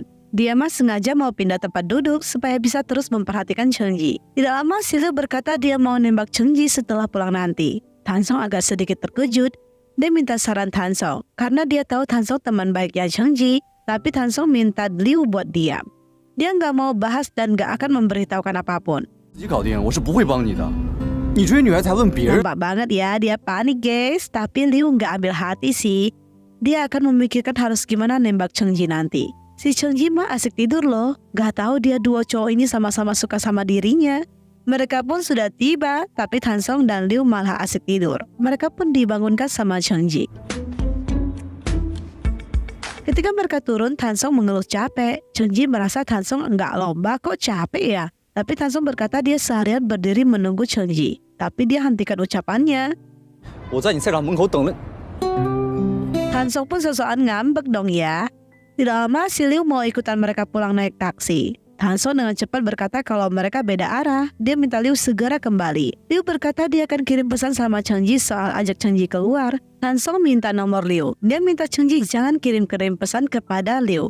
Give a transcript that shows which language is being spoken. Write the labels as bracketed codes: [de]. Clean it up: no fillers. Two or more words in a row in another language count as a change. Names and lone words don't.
[id] Dia mah sengaja mau pindah tempat duduk supaya bisa terus memperhatikan Cheng Ji. Tidak lama si Liu berkata dia mau nembak Cheng Ji setelah pulang nanti. Tan Song agak sedikit terkejut. Dia minta saran Tan Song, karena dia tahu Tan Song teman baiknya Cheng Ji, tapi Tan Song minta Liu buat diam. Dia nggak mau bahas dan nggak akan memberitahukan apapun. [zh] 自己搞定，我是不会帮你的。你追女孩才问别人。 [id] Nampak banget ya, dia panik guys. Tapi Liu nggak ambil hati sih. Dia akan memikirkan harus gimana nembak Cheng Ji nanti. Si Cheng Ji mah asik tidur loh. Gak tahu dia dua cowok ini sama-sama suka sama dirinya. Mereka pun sudah tiba, tapi Tan Song dan Liu malah asik tidur. Mereka pun dibangunkan sama Cheng Ji. Ketika mereka turun, Tan Song mengeluh capek. Cheng Ji merasa Tan Song enggak lomba, kok capek ya? Tapi Tan Song berkata dia seharian berdiri menunggu Cheng Ji. Tapi dia hentikan ucapannya. [zh] 我在你赛场门口等了。 [id] Tan Song pun sosokan ngambek dong ya. Tidak lama si Liu mau ikutan mereka pulang naik taksi. Tan Song dengan cepat berkata kalau mereka beda arah. Dia minta Liu segera kembali. Liu berkata dia akan kirim pesan sama Cheng Ji soal ajak Cheng Ji keluar. Tan Song minta nomor Liu. Dia minta Cheng Ji jangan kirim pesan kepada Liu.